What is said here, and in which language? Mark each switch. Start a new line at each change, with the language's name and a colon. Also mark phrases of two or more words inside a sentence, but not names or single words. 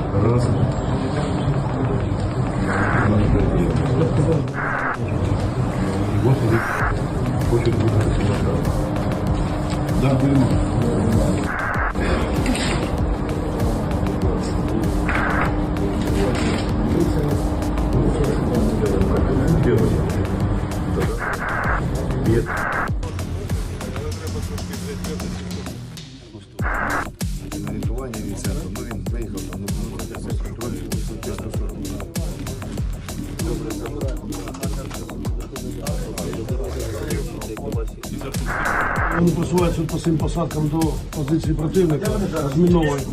Russian: Раз. Вот он хочет выиграть. Да, понимаю. Нет.
Ukrainian: На рятування від центру, ну він виїхав там, контроль, 140. Вони просуваються по цим посадкам до позиції противника, розміновують.